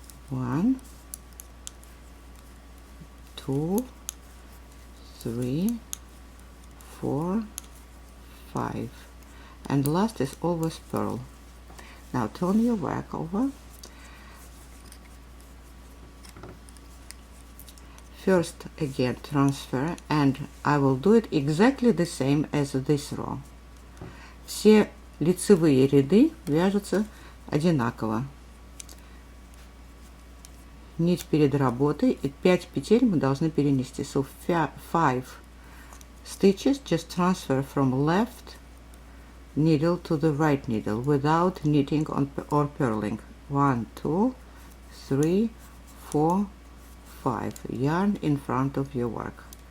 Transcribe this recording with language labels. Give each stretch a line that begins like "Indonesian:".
English: 1, 2, 3, 4, 5. And last is always purl. Now turn your work over. First again transfer, and I will do it exactly the same as this row.
Russian: Все лицевые ряды вяжутся одинаково. Нить перед работой, и 5 петель мы должны перенести.
English: So 5 stitches just transfer from left needle to the right needle without knitting or purling. 1, 2, 3, 4, 5. Yarn in front of your work.